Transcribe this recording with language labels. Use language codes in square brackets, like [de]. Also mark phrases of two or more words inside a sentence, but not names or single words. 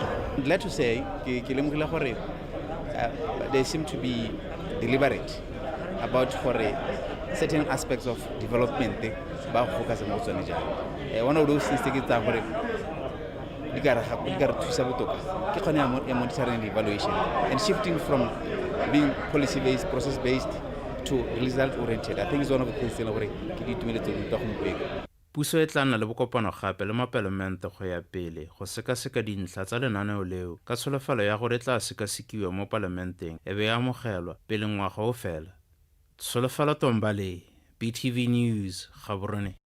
[en] glad to say [tn] ke lemogile gore [en] they seem to be deliberate about certain aspects of development [tn] ba go focus mo tsone jalo [en] one of those things [tn] ke tsa gore di ka re thusa botoka ke kgone ya [en] monitoring evaluation and shifting from being policy based process based to result oriented. I think it's one of the things [tn] gore ke di tumeletse go mpeka puso e tla nna le bokopano gape le mapalamente go ya pele go sekaseka dintlha tsa lenaneo leo ka tsholofelo ya gore e tla sekasekiwa mo palamenteng e be ya amogelwa pele ngwaga o fela tsholofelo Tombale BTV News Gaborone